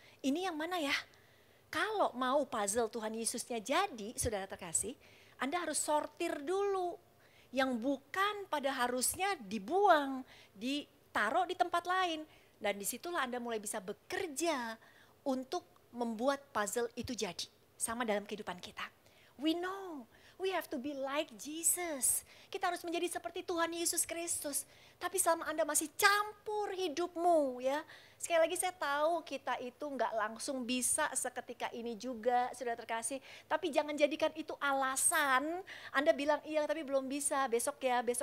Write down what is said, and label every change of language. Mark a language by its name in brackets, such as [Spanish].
[Indonesian] Ini yang mana ya? Kalau mau puzzle Tuhan Yesusnya jadi, saudara terkasih, Anda harus sortir dulu. Yang bukan pada harusnya dibuang, ditaruh di tempat lain. Dan disitulah Anda mulai bisa bekerja untuk membuat puzzle itu jadi. Sama dalam kehidupan kita. [English] We know, we have to be like Jesus. [Indonesian] Kita harus menjadi seperti Tuhan Yesus Kristus. Tapi selama Anda masih campur hidupmu ya. Sekali lagi saya tahu kita itu nggak langsung bisa seketika ini juga, sudah terkasih. Tapi jangan jadikan itu alasan. Anda bilang iya tapi belum bisa, besok ya.